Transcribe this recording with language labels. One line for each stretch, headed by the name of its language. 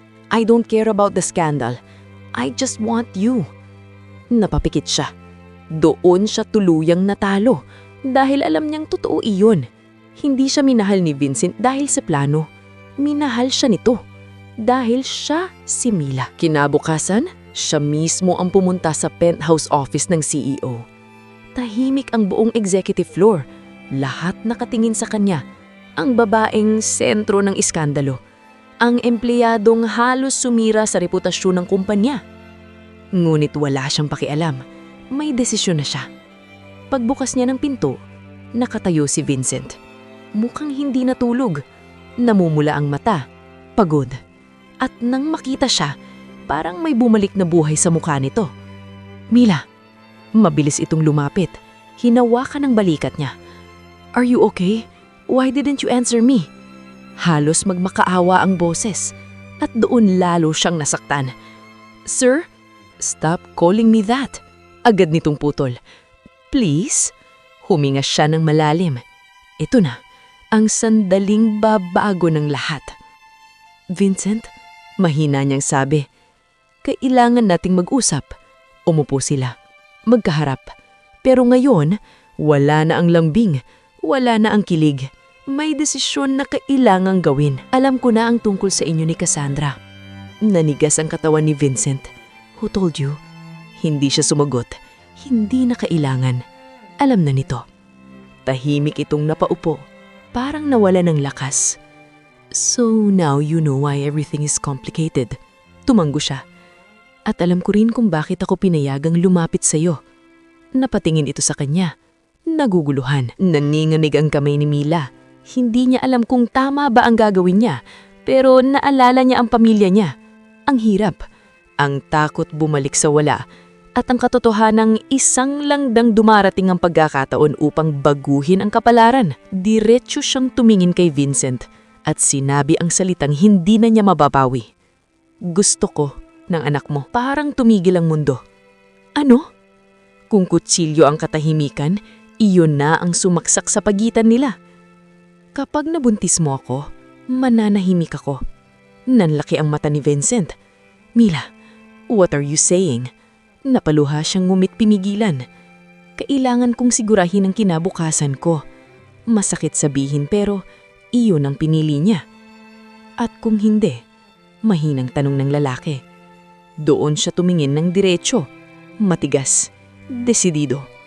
English: I don't care about the scandal. I just want you.
Filipino: Napapikit siya. Doon siya tuluyang natalo dahil alam niyang totoo iyon. Hindi siya minahal ni Vincent dahil sa plano. Minahal siya nito dahil siya si Mila. Kinabukasan, siya mismo ang pumunta sa penthouse office ng CEO. Tahimik ang buong executive floor. Lahat nakatingin sa kanya. Ang babaeng sentro ng iskandalo. Ang empleyadong halos sumira sa reputasyon ng kumpanya. Ngunit wala siyang pakialam. May desisyon na siya. Pagbukas niya ng pinto, nakatayo si Vincent. Mukhang hindi natulog. Namumula ang mata. Pagod. At nang makita siya, parang may bumalik na buhay sa mukha nito. Mila, mabilis itong lumapit. Hinawakan ang balikat niya.
English: Are you okay? Why didn't you answer me?
Filipino: Halos magmakaawa ang boses at doon lalo siyang nasaktan.
English: Sir, stop calling me that.
Filipino: Agad nitong putol. Please? Huminga siya ng malalim. Ito na, ang sandaling babago ng lahat. Vincent, mahina niyang sabi. Kailangan nating mag-usap. Umupo sila. Magkaharap. Pero ngayon, wala na ang lambing. Wala na ang kilig. May desisyon na kailangang gawin. Alam ko na ang tungkol sa inyo ni Cassandra. Nanigas ang katawan ni Vincent.
English: Who told you?
Filipino: Hindi siya sumagot. Hindi na kailangan. Alam na nito. Tahimik itong napaupo. Parang nawala ng lakas.
English: So now you know why everything is complicated.
Filipino: Tumanggo siya. At alam ko rin kung bakit ako pinayagang lumapit sa iyo. Napatingin ito sa kanya. Naguguluhan. Naninganig ang kamay ni Mila. Hindi niya alam kung tama ba ang gagawin niya, pero naalala niya ang pamilya niya. Ang hirap. Ang takot bumalik sa wala. At ang katotohanang isang langdang dumarating ang pagkakataon upang baguhin ang kapalaran. Diretso siyang tumingin kay Vincent at sinabi ang salitang hindi na niya mababawi. Gusto ko ng anak mo. Parang tumigil ang mundo. Ano? Kung kutsilyo ang katahimikan, iyon na ang sumaksak sa pagitan nila. Kapag nabuntis mo ako, mananahimik ako. Nanlaki ang mata ni Vincent.
English: Mila, what are you saying?
Filipino: Napaluha siyang ngumit pimigilan. Kailangan kong sigurahin ang kinabukasan ko. Masakit sabihin pero iyon ang pinili niya. At kung hindi, mahinang tanong ng lalaki. Doon siya tumingin ng diretso, matigas, desidido.